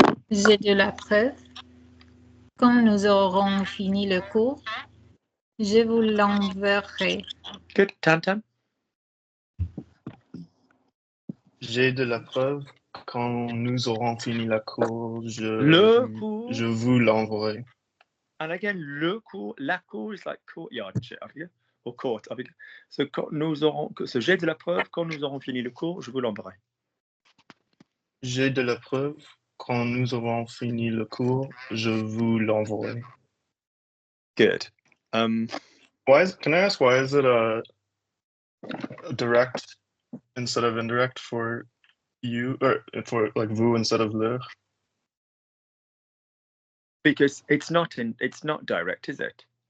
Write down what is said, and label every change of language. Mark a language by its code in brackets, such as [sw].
[fr] J'ai de la preuve. Quand nous aurons fini le cours, je vous l'enverrai. [en] Good. Tam Tam. [fr] J'ai de la preuve. Quand nous aurons fini la cour, Le cours. je vous l'enverrai. [en] And again, le cours, la cour is like courtyard and shit, I forget. Or court, I forget. [fr] So, quand nous aurons, so j'ai de la preuve. Quand nous aurons fini le cours, je vous l'enverrai. J'ai de la preuve. Quand nous aurons fini le cours, je vous l'enverrai. [en] Good. Can I ask why is it a direct instead of indirect for you, or for like vous instead of le? Because it's not direct, is it?